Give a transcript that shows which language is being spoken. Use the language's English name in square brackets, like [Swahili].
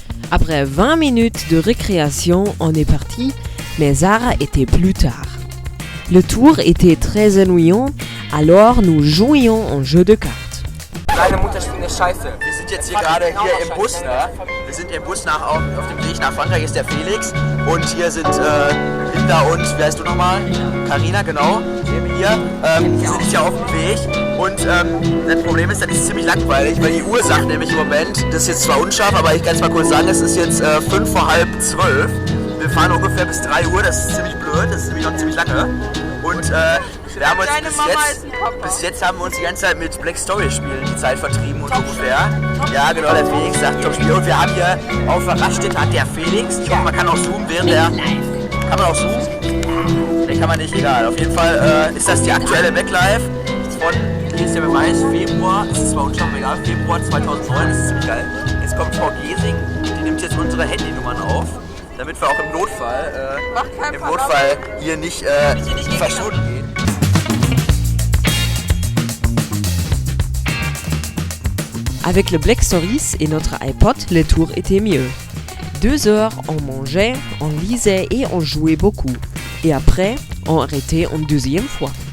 [French] Après 20 minutes de récréation, on est parti, mais Sarah était plus tard. Le tour était très ennuyant, alors nous jouions un jeu de cartes. [German] Deine Mutter spielt eine Scheiße. Wir sind jetzt hier gerade im Bus, ne? Wir sind im Bus auf dem Weg nach Frankreich, ist der Felix. Und hier sind Linda und, wie heißt du nochmal? Carina, genau. Hier. Wir sind hier auf dem Weg. Und das Problem ist, das ist ziemlich langweilig, weil die Uhr sagt nämlich im Moment, das ist jetzt zwar unscharf, aber ich kann es mal kurz sagen, es ist jetzt 5 vor halb 12. Wir fahren ungefähr bis 3 Uhr, das ist ziemlich blöd, das ist nämlich noch ziemlich lange. Und wir haben uns bis jetzt haben wir uns die ganze Zeit mit Black Story Spielen die Zeit vertrieben und ungefähr. Ja genau, der Felix sagt zum Spiel. Und wir haben hier auf der Raststätte hat der Felix, ich hoffe man kann auch zoomen während der... Kann man auch zoomen? Ne, kann man nicht, egal. Auf jeden Fall ist das die aktuelle MacLife von, hier ist der Beweis, Februar, das ist zwar unscharf, egal, Februar 2009, das ist ziemlich geil. Jetzt kommt Frau Gesing, die nimmt jetzt unsere Handynummern auf, damit wir auch im Notfall hier nicht verschwunden gehen. [French] Avec le Black Stories et notre iPod, le tour était mieux. 2 heures, on mangeait, on lisait et on jouait beaucoup. Et après, on arrêtait une deuxième fois.